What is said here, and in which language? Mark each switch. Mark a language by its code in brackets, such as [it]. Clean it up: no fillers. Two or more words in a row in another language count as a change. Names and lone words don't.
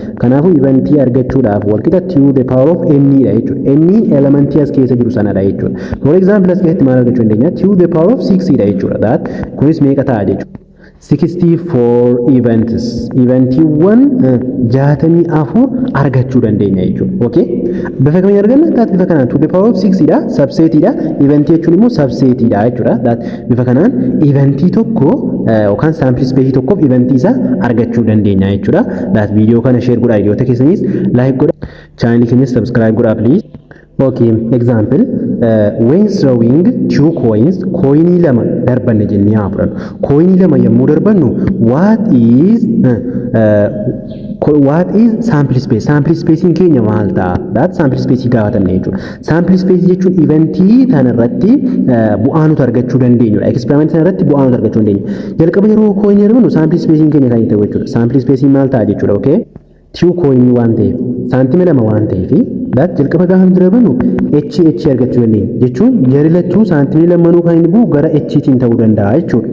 [om] Kanaafuu eventii argachuudhaaf walqixa [en] to the power of n [om] dha jechuudha. N elementii as keessa jiru sanadha jechuudha. [en] For example [om] as keessatti maal argachuu dandeenya? [en] To the power of 6 [om] dha jechuudha. That kunis meeqa ta'a jechuudha. 64 events eventiiwwan 64 argachuu dandeenya jechuudha. Okay? Bifa kamiin arganna? That bifa kanaan [en] to the power of 6 [om] dha subsetii dha. Eventii jechuun immoo subsetii dha jechuudha. That bifa kanaan eventii tokko yookaan sample space tokkoof eventii isaa argachuu dandeenya jechuudha. That video kana share godhaa, hiriyoota keessanis like godhaa, channel keenyas subscribe godhaa please. [en] Okay, example when throwing 2 coins [om] coinii lama darbanne jennee haa fudhannu. Coinii lama yommuu darbannu [en] what is sample space? Sample spacing [om] keenya maal ta'a? [en] That sample space [om] gaafatamne jechuudha. [en] Sample space [om] jechuun eventii tanarratti bu'aa nuti argachuu dandeenyudha. Experiment tanarratti bu'aa nuti argachuu dandeenya. Jalqaba yeroo coinii darbannu [en] sample spacing [om] keenya kan ta'u jechuudha. [en] Sample spacing [om] maal ta'a jechuudha. Okay? 2 coinii waan ta'eef saantima lama waan ta'eef that jalqaba gaafa nuti darbannu h argachuu dandeenya jechuun jarri lachuu saantimii lamanuu kan inni bu'u gara h-tiin ta'uu danda'a jechuudha.